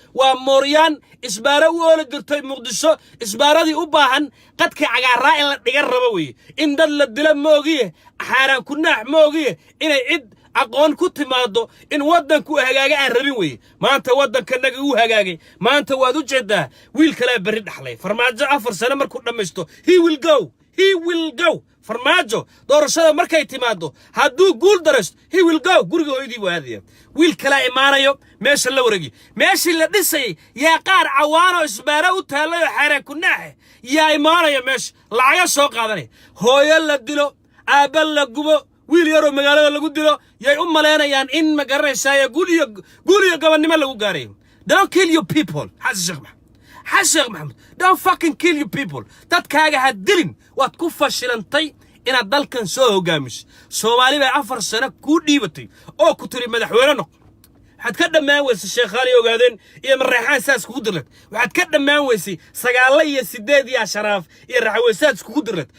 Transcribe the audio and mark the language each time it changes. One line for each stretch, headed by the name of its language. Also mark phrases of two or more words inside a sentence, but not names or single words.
Somali: Waa mooryaan isbaaro u ooli jirtay Muqdisho, isbaaradii u baahan qadka cagaaraa in la dhiga rabo weeye. In dad la dila ma ogiye, xaaraan ku naax ma ogiye, inay cid aqoon ku timaado, in waddanku hagaaga aan rabin weeye. Maanta waddankanaga uu hagaagay. Maanta waad u jeedaa, wiil kale berri dhaxlay. Farmaajo afar sano markuu dhammaysto,
English: he will go. He will go.
Somali: Farmaajo doorashada markay timaado, hadduu guul daraysto,
English: he will go.
Somali: Guriga hooyadii buu aadaya. Wiil kale imaanayo, meesha la wareegi. Meeshii la dhisay, yaa qaar cawaano isbaaro u taallay oo xaaraan ku naaxe, yaa imaanaya meesha. Lacaga soo qaadanaya. Hooyo la dilo, aabba la gubo, wiil yaroo magaalada lagu dilo, yay u malaynayaan in ma garanaysaa guul iyo, guul iyo gobonnimo lagu gaaray.
English: Don't kill your people, Xasan Sheekh Maxamuud. Xasan Sheekh Maxamuud, don't fucking kill your people.
Somali: Dadkaaga ha dilin. Waad ku fashilantay inaad dalkan soo hogaamiso. Soomaali bay afar sano kuu dhiibatay oo ku tiri madaxweyne noqo. Waxaad ka dhammaan weysay Sheekh Ali Ogaadeen iyo Mareexaan saas kugu dirlad. Waxaad ka dhammaan weysay Sagaale iyo Siddeed iyo Asharaaf iyo Raxwe saas kugu dirlad.